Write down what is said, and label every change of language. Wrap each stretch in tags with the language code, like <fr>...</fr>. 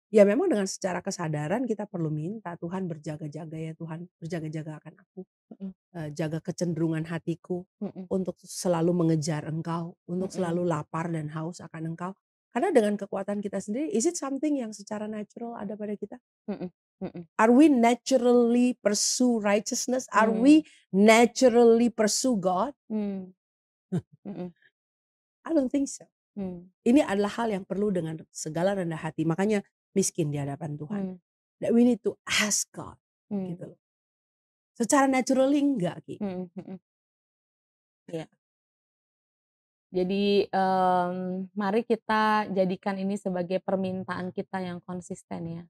<id>Ya memang dengan secara kesadaran kita perlu minta, "Tuhan berjaga-jaga ya Tuhan, berjaga-jaga akan aku, Mhm. jaga kecenderungan hatiku Mhm. untuk selalu mengejar Engkau, untuk Mhm. selalu lapar dan haus akan Engkau." Karena dengan kekuatan kita sendiri,</id> <en>is it something</en> <id>yang secara natural ada pada kita? Mhm. Mhm.</id> <en>Are we naturally pursue righteousness? Are Mmm. we naturally pursue God? Mmm. Mhm. I don't think so. Mmm.</en> <id>Ini adalah hal yang perlu dengan segala rendah hati, makanya miskin di hadapan Tuhan. Mmm.</id> <en>That we need to ask God, Mmm.</en> <id>gitu loh. Secara naturally enggak, Ki. Mhm. Mhm. Iya. Jadi, mari kita jadikan ini sebagai permintaan kita yang konsisten ya,</id>